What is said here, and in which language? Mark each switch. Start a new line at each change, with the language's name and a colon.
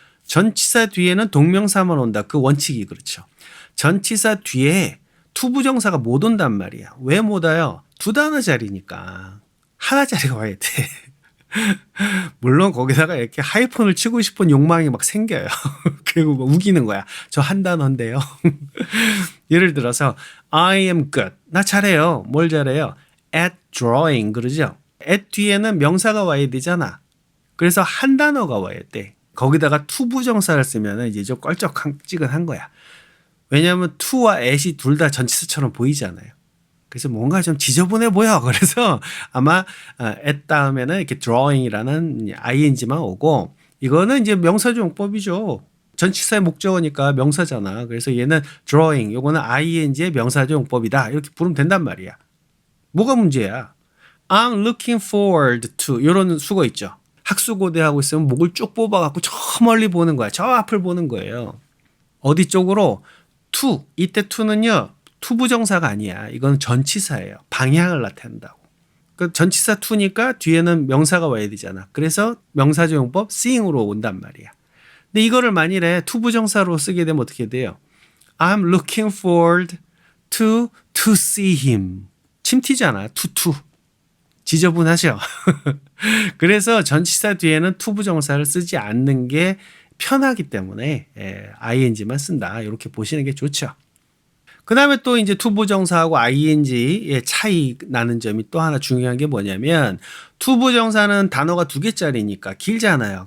Korean: 전치사 뒤에는 동명사만 온다. 그 원칙이 그렇죠. 전치사 뒤에 투부정사가 못 온단 말이야. 왜 못 와요? 두 단어짜리니까. 하나짜리가 와야 돼. 물론 거기다가 이렇게 하이폰을 치고 싶은 욕망이 막 생겨요. 그리고 막 우기는 거야. 저 한 단어인데요. 예를 들어서
English: I am good.
Korean: 나 잘해요. 뭘 잘해요?
English: At drawing
Korean: 그러죠. at 뒤에는 명사가 와야 되잖아. 그래서 한 단어가 와야 돼. 거기다가 투부정사를 쓰면 이제 좀 껄쩍지근한 거야. 왜냐하면 to와 at이 둘 다 전치사처럼 보이잖아요. 그래서 뭔가 좀 지저분해 보여. 그래서 아마 at 다음에는 이렇게 drawing이라는 ing만 오고 이거는 이제 명사적 용법이죠. 전치사의 목적어니까 명사잖아. 그래서 얘는 drawing, 요거는 ing의 명사적 용법이다. 이렇게 부르면 된단 말이야. 뭐가 문제야?
English: I'm looking forward to
Korean: 이런 수거 있죠. 학수고대하고 있으면 목을 쭉 뽑아갖고 저 멀리 보는 거야. 저 앞을 보는 거예요. 어디 쪽으로? to. 이때 to는요. 투부정사가 아니야. 이건 전치사예요. 방향을 나타낸다고. 그 전치사 to니까 뒤에는 명사가 와야 되잖아. 그래서 명사적 용법 seeing으로 온단 말이야. 근데 이거를 만일에 투부정사로 쓰게 되면 어떻게 돼요?
English: I'm looking forward to see him.
Korean: 침 튀잖아. to. 지저분하죠? 그래서 전치사 뒤에는 투부정사를 쓰지 않는 게 편하기 때문에 ing만 쓴다. 이렇게 보시는 게 좋죠. 그 다음에 또 이제 투부정사하고 ing의 차이 나는 점이 또 하나 중요한 게 뭐냐면 투부정사는 단어가 두 개짜리니까 길잖아요.